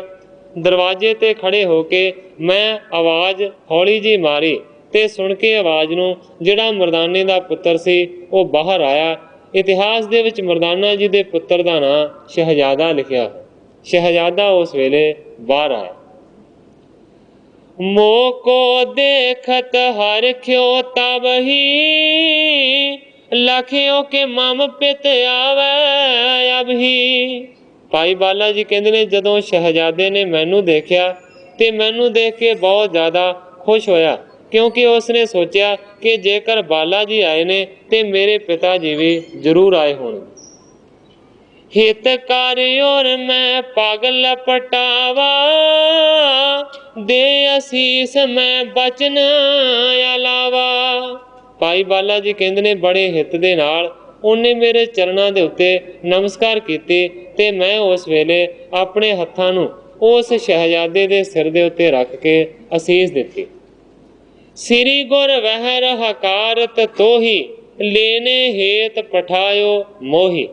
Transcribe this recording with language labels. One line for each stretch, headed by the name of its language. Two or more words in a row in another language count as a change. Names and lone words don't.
Punjabi: ਦਰਵਾਜ਼ੇ ਤੇ ਖੜੇ ਹੋ ਕੇ ਮੈਂ ਆਵਾਜ਼ ਹੌਲੀ ਜੀ ਮਾਰੀ ਤੇ ਸੁਣ ਕੇ ਆਵਾਜ਼ ਨੂੰ ਜਿਹੜਾ ਮਰਦਾਨੇ ਦਾ ਪੁੱਤਰ ਸੀ ਉਹ ਬਾਹਰ ਆਇਆ। ਇਤਿਹਾਸ ਦੇ ਵਿੱਚ ਮਰਦਾਨਾ ਜੀ ਦੇ ਪੁੱਤਰ ਦਾ ਨਾਂ ਸ਼ਹਿਜ਼ਾਦਾ ਲਿਖਿਆ। ਸ਼ਹਿਜ਼ਾਦਾ ਉਸ ਵੇਲੇ ਬਾਹਰ ਆਇਆ।
Braj: मोह को देखत हरख्यो तब ही, लखियों के मम पित आवे अब ही।
Punjabi: ਭਾਈ ਬਾਲਾ ਜੀ ਕਹਿੰਦੇ ਨੇ ਜਦੋਂ ਸ਼ਹਿਜ਼ਾਦੇ ਨੇ ਮੈਨੂੰ ਦੇਖਿਆ ਤੇ ਮੈਨੂੰ ਦੇਖ ਕੇ ਬਹੁਤ ਜ਼ਿਆਦਾ ਖੁਸ਼ ਹੋਇਆ, ਕਿਉਂਕਿ ਉਸਨੇ ਸੋਚਿਆ ਕਿ ਜੇਕਰ ਬਾਲਾ ਜੀ ਆਏ ਨੇ ਤੇ ਮੇਰੇ ਪਿਤਾ ਜੀ ਵੀ ਜ਼ਰੂਰ ਆਏ ਹੋਣਗੇ।
Braj: हित कर और मैं पग लपटावा, दे असीस मैं बचन अलावा।
Punjabi: ਭਾਈ ਬਾਲਾ ਜੀ ਕਹਿੰਦੇ ਨੇ ਬੜੇ ਹਿੱਤ ਦੇ ਨਾਲ ਉਹਨੇ ਮੇਰੇ ਚਰਨਾਂ ਦੇ ਉੱਤੇ ਨਮਸਕਾਰ ਕੀਤੀ ਤੇ ਮੈਂ ਉਸ ਵੇਲੇ ਆਪਣੇ ਹੱਥਾਂ ਨੂੰ ਉਸ ਸ਼ਹਿਜ਼ਾਦੇ ਦੇ ਸਿਰ ਦੇ ਉੱਤੇ ਰੱਖ ਕੇ ਅਸੀਸ ਦਿੱਤੀ।
Braj: श्री गुर वहि हकारत तोही, लैने हेत पठाइओ मोही।